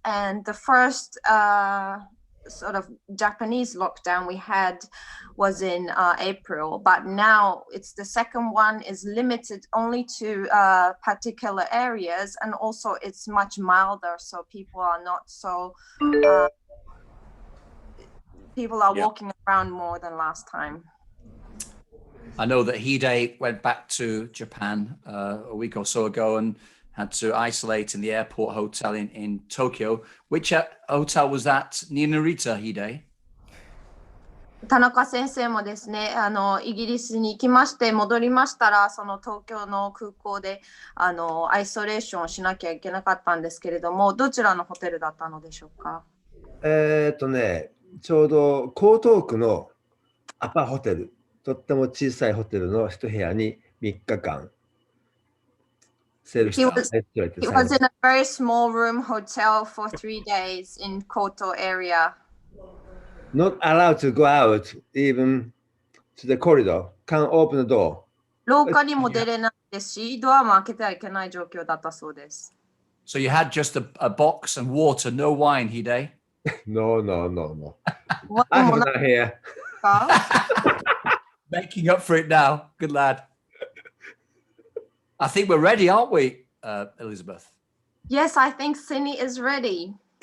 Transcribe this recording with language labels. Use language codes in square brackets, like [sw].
[en] And the first sort of Japanese lockdown we had was in April, but now it's the second one is limited only to particular areas, and also it's much milder, so people are not so people are walking around more than last time. I know that Hide went back to Japan a week or so ago and had to isolate in the airport hotel in Tokyo. Which hotel was that? Ninarita, Hide? [ja] 田中先生もですね、イギリスに行きまして戻りましたら、その東京の空港でアイソレーションをしなきゃいけなかったんですけれども、どちらのホテルだったのでしょうか？ちょうど江東区のアパホテル、とっても小さいホテルの一部屋に3日間。 [en] He was in a very small room hotel for 3 days in Koto area. Not allowed to go out even to the corridor. Can't open the door. [ja] 廊下にも出れないですし、ドアも開けてはいけない状況だったそうです。 [en] So you had just a box and water, no wine, Hide? No. I have not here. Making up for it now. Good lad. I think we're ready, aren't we, Elizabeth? Yes, I think Cindy is ready.